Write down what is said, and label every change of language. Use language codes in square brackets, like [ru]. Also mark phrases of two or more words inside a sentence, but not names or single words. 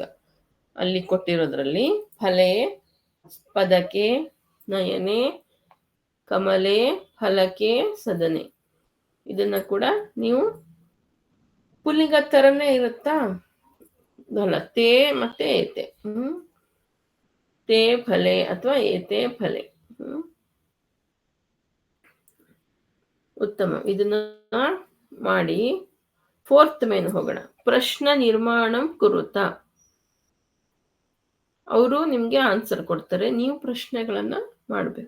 [kn] ಅಲ್ಲಿ ಕೊಟ್ಟಿರೋದ್ರಲ್ಲಿ ಫಲೆ, ಪದಕೆ, ನಯನೆ, ಕಮಲೆ, ಫಲಕೆ, ಸದನೆ. ಇದನ್ನ ಕೂಡ ನೀವು ಪುಲ್ಲಿಂಗ ತರನೇ ಇರುತ್ತಾ ಅಲ್ಲ, ತೇ ಮತ್ತೆ ಏತೆ. [sa] ತೇ ಫಲೆ ಅಥವಾ ಏತೆ ಫಲೆ. [kn] ಉತ್ತಮ. ಇದನ್ನ ಮಾಡಿ 4th ಮೇನ್ ಹೋಗೋಣ. [sa] ಪ್ರಶ್ನ ನಿರ್ಮಾಣಂ ಕುರುತ. [kn] ಅವರು ನಿಮ್ಗೆ ಆನ್ಸರ್ ಕೊಡ್ತಾರೆ, ನೀವು ಪ್ರಶ್ನೆಗಳನ್ನ ಮಾಡಬೇಕು.